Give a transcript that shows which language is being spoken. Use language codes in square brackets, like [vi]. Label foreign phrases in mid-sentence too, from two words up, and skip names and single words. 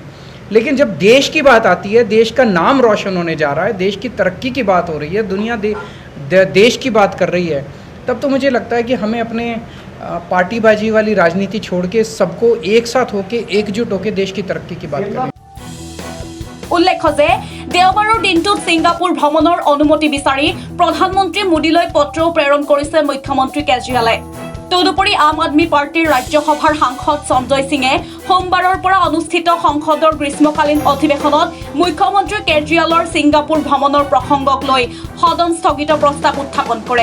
[hi] लेकिन जब देश की बात आती है, देश का नाम रोशन होने जा रहा है, देश की तरक्की की बात हो रही है, दुनिया देश की बात कर रही है, तब तो मुझे लगता है कि हमें अपने पार्टीबाजी वाली राजनीति छोड़ के सबको एक साथ होके एकजुट होके देश की तरक्की की बात करें। [as] উল্লেখ্য যে দেওবাৰৰ দিনটোত ছিংগাপুৰ ভ্ৰমণৰ অনুমতি বিচাৰি প্ৰধানমন্ত্ৰী মোদীলৈ পত্ৰও প্ৰেৰণ কৰিছে মুখ্যমন্ত্ৰী কেজৰিৱালে। তদুপৰি আম আদমী পাৰ্টিৰ ৰাজ্যসভাৰ সাংসদ সঞ্জয় সিঙে সোমবাৰৰ পৰা অনুষ্ঠিত সংসদৰ গ্ৰীষ্মকালীন অধিৱেশনত মুখ্যমন্ত্ৰী কেজৰিৱালৰ ছিংগাপুৰ ভ্ৰমণৰ প্ৰসংগক লৈ সদন স্থগিত প্ৰস্তাৱ উত্থাপন কৰে।